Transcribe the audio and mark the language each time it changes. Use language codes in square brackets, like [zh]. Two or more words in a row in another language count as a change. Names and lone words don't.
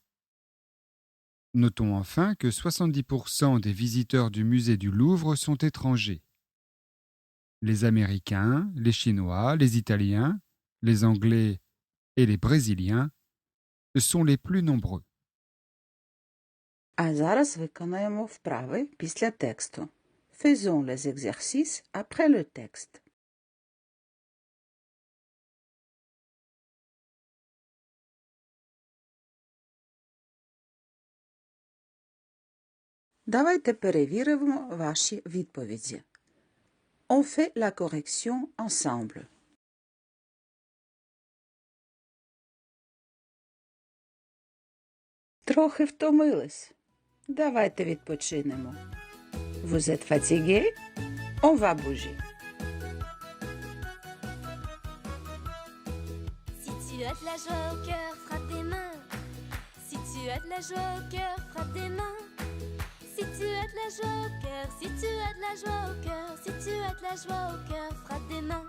[fr] Notons enfin que 70% des visiteurs du musée du Louvre sont étrangers. Les Américains, les Chinois, les Italiens, les Anglais et les Brésiliens sont les plus nombreux. [uk] А зараз виконаємо вправи після тексту. [fr] Faisons les exercices après le texte. [uk] Давайте перевіримо ваші відповіді. [fr] On fait la correction ensemble. [uk] Трохи втомились. Давайте відпочинемо. [fr] Vous êtes fatigué? On va bouger. Si tu as de la joie au cœur, frappe des mains. Si tu as de la joie au cœur, frappe des mains. Si tu as de la joie au cœur, si tu as de la joie au cœur, si tu as de la joie au cœur, frappe des mains.